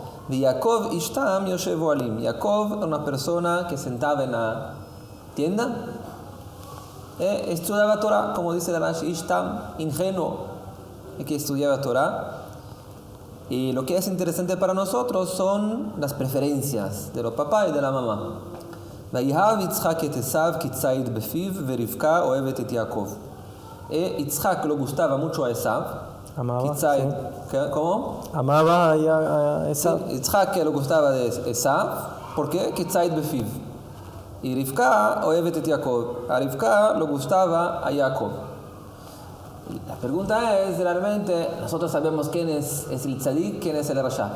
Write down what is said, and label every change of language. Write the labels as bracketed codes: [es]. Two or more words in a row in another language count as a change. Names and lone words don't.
[es] Y Jacob [he] איש תם יושב אהלים. [es] Jacob, una persona que sentaba en la tienda, estudiaba Torah, como dice la Rashi, ishtam, ingenuo, que estudiaba Torah. Y lo que es interesante para nosotros son las preferencias de los papás y de la mamá. [he] ויאהב יצחק את עשו כי ציד בפיו ורבקה אוהבת את יעקב. [es] Yitzhak le gustaba mucho a Esav. Amaba. Kitzaid, Sí. ¿cómo? Amaba a Esav. Sí, Yitzhak le gustaba de Esav. ¿Por qué? [he] כי ציד בפיו. Y רבקה אוהבת את יעקב. [es] A Rivka le gustaba a Jacob. La pregunta es, realmente, nosotros sabemos quién es el tzadik, quién es el rasha.